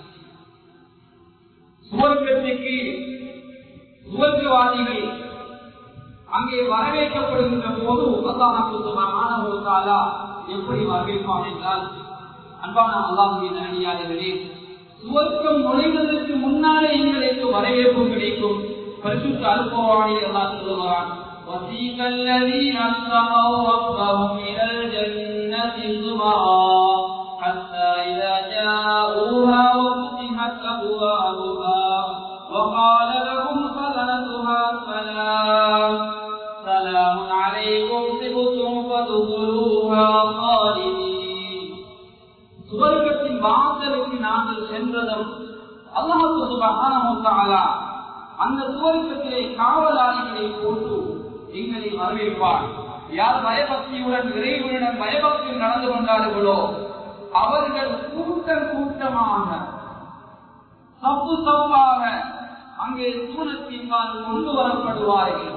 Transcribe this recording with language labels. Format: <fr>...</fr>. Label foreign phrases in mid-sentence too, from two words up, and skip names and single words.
<ta>சுவர்க்கத்திற்கு சுவர்க்கவாதிகள் அங்கே வரவேற்கப்படுகின்ற போது அல்லாஹ்</ta> <ar>سبحانه وتعالى</ar> <ta>எப்படி வரவேற்பான் என்றால், அன்பான அல்லாஹ்வின் நல்லடியார்களே, சுவர்க்கம் நுழைவதற்கு முன்னாலே எங்களுக்கு வரவேற்பு கிடைக்கும். பரிசுத்த அல்குர்ஆனில் அல்லாஹ் சொல்கிறான்,</ta> <ar>وَسِيقَ الَّذِينَ اتَّقَوْا رَبَّهُمْ إِلَى الْجَنَّةِ زُمَرًا حَتَّى إِذَا جَاءُوهَا وَفُتِحَتْ أَبْوَابُهَا وَقَالَ لَهُمْ خَزَنَتُهَا سَلَامٌ عَلَيْكُمْ طِبْتُمْ فَادْخُلُوهَا خَالِدِينَ.</ar> <ta>சுவர்க்கத்தின் வாசலுக்கு நாங்கள் சென்றதும் அல்லாஹ்</ta> <ar>سبحانه وتعالى</ar> <ta>அந்த சுவர்க்கத்திலே காவலாளிகளை போட்டு எங்களை வரவேற்பார். யார் பயபக்தியுடன் இறைவனுடன் பயபக்தியில் நடந்து கொண்டார்களோ அவர்கள் கூட்டம் கூட்டமாக சப்பு சப்பாக அங்கே சூனத்தின்பால் கொண்டு வரப்படுவார்கள்.</ta>